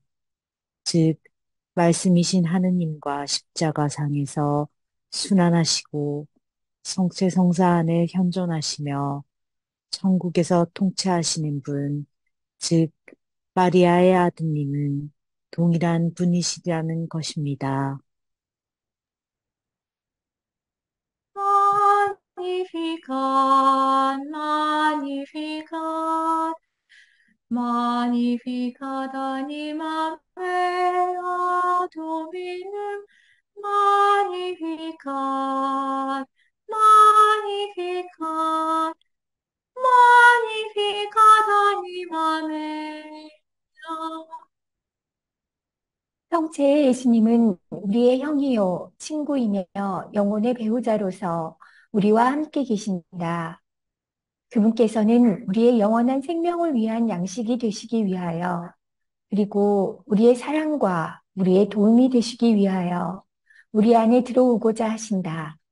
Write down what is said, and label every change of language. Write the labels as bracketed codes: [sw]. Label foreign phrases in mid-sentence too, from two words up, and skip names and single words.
[ko] 즉 말씀이신 하느님과 십자가상에서 순환하시고 성체성사 안에 현존하시며 천국에서 통치하시는 분, 즉 마리아의 아드님은 동일한 분이시라는 것입니다. [la] Magnificat, magnificat, magnificat animam mea Dominum, magnificat, magnificat, magnificat animam mea. [ko] 성체의 예수님은 우리의 형이요, 친구이며 영혼의 배우자로서 우리와 함께 계신다. 그분께서는 우리의 영원한 생명을 위한 양식이 되시기 위하여, 그리고 우리의 사랑과 우리의 도움이 되시기 위하여 우리 안에 들어오고자 하신다.